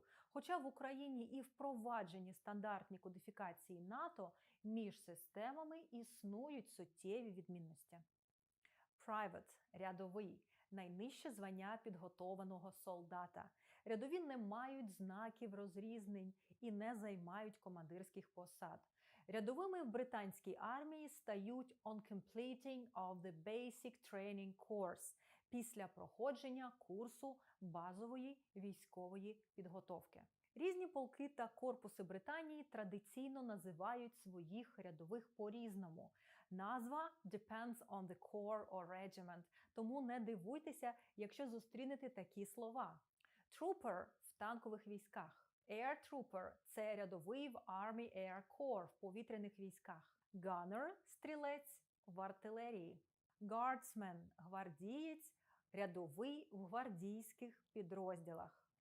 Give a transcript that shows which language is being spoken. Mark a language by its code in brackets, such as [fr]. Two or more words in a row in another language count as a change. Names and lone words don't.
[uk] Хоча в Україні і впроваджені стандартні кодифікації НАТО, між системами існують суттєві відмінності. Private – рядовий, найнижче звання підготованого солдата. Рядові не мають знаків розрізнень і не займають командирських посад. Рядовими в британській армії стають [en] on completing of the basic training course [uk] після проходження курсу базової військової підготовки. Різні полки та корпуси Британії традиційно називають своїх рядових по-різному. Назва [en] depends on the corps or regiment, [uk] тому не дивуйтеся, якщо зустрінете такі слова. Trooper – в танкових військах. [en] Air Trooper – [uk] це рядовий в Army Air Corps в повітряних військах. Gunner – стрілець в артилерії. Guardsman – гвардієць, рядовий в гвардійських підрозділах.